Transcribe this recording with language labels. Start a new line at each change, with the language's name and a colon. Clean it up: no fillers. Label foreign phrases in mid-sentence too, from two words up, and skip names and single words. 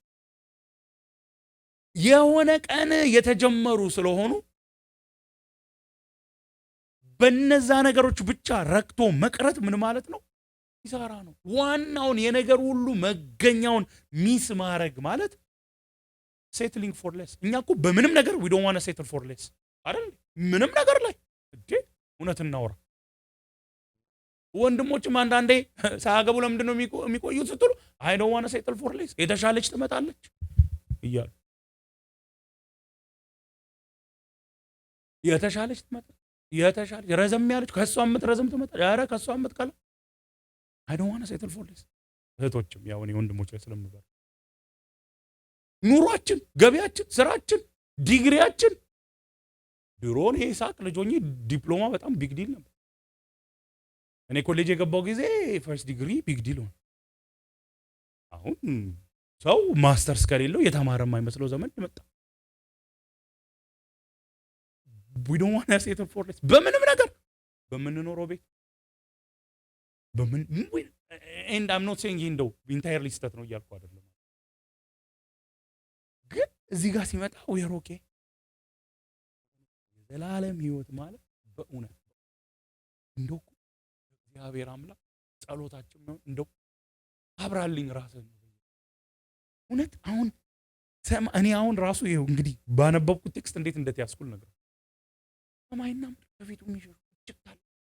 Amharic: የሆነ ቀን የተጀመሩ ስለሆኑ በነዛ ነገሮች ብቻ ረክቶ መቅረት ምን ማለት ነው? ይሰራ ነው። ዋናውን የነገር ሁሉ መገኛውን ሚስ ማድረግ ማለት
English: settling for less።
Amharic: እኛ እኮ በምንም ነገር
English: we don't want to settle for less
Amharic: አይደል? ምንም ነገር ላይ እንዴ እውነት እናወራ። ወንድሞችም አንዳንዴ ሳያገቡ ለምንድን ነው የሚቆዩት ስትሉ
English: I don't want to settle for less
Amharic: የተሻለች ትመጣለች እያሉ የተሻለች ትመጣ የተሻለች ረዘም ያለች ከሷ የምትረዘም ትመጣ ያረ ከሷ የምትቀላ
English: I don't want to settle for less።
Amharic: እህቶችም ያው እኔ ወንድሞች ላይ ስለምበር ኑሯችን፣ ገቢያችን፣ ስራችን፣ ዲግሪያችን ድሮን ሂሳብ ልጆኝ ዲፕሎማ በጣም
English: big deal
Amharic: ነበር። እኔ ኮሌጅ የገባው ጊዜ
English: first degree big deal
Amharic: ሆነ። አሁን ሰው ማስተርስ ከሌለው የተማረ የማይመስለው ዘመን መጣ።
English: we don't want to settle for less
Amharic: በምንም ነገር በምንኖረው ቤት በምን
English: and I'm not saying
Amharic: እንደው ኢንታየርሊ ስህተት ነው እያልኩ አይደለም። ግን እዚህ ጋር ሲመጣ
English: we're okay።
Amharic: የዘላለም ሕይወት ማለት በእውነት እንደው እግዚአብሔር አምላክ ጸሎታችን ነው። እንደው አብራልኝ ራስህ ነው እውነት። አሁን እኔ አሁን ራሱ ይሄው እንግዲህ ባነበብኩት ቴክስት እንዴት እንደተያዝኩል ነገር ሰማይና ምድር በፊቱ የሚሸሹ እጅግታል